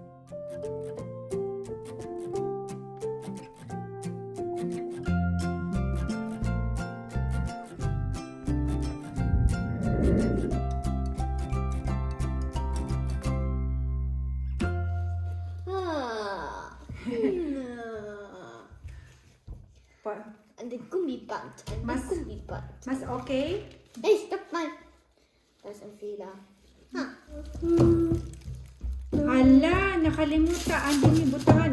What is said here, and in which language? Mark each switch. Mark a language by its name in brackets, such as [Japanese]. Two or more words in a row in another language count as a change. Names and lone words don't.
[English] And the Gummiband. [Filipino] Mas okay? [German] Hey, stopp mal! Das ist ein Fehler. [Filipino] Hala, nakalimutan. Andun yung butahan.